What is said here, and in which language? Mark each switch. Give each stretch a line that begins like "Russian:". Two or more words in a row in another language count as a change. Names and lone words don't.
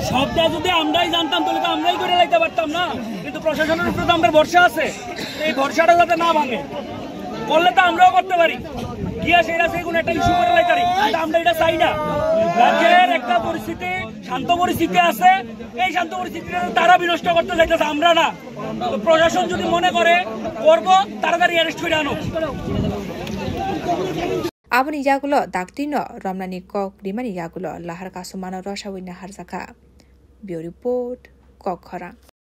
Bangla: সবটা যদি আমরাই জানতাম তাহলে তো আমরাই করে লাইতে পারতাম না, কিন্তু প্রশাসনের উপরে তো আমাদের ভরসা আছে, এই ভরসাটা যাতে না ভাঙে করলে তো আমরাও করতে পারি গিয়া সেটা সেই কোনো একটা ইস্যু করে লাইতে পারি, কিন্তু আমরা এটা চাই না। রাজ্যের একটা পরিস্থিতি শান্ত পরিস্থিতি আছে, এই শান্ত পরিস্থিতিটা তারা বিনষ্ট করতে চাইতেছে, আমরা না। তো প্রশাসন যদি মনে করে করবো তাড়াতাড়ি অ্যারেস্ট করে আনো।
Kok Borok: आबुनि यागुलो दाक्तिनो रमनानि कक रिमानि यागुलो लाहार कासुमानो रसावैना हारजाखा बिउ रिपोर्ट कक खरा।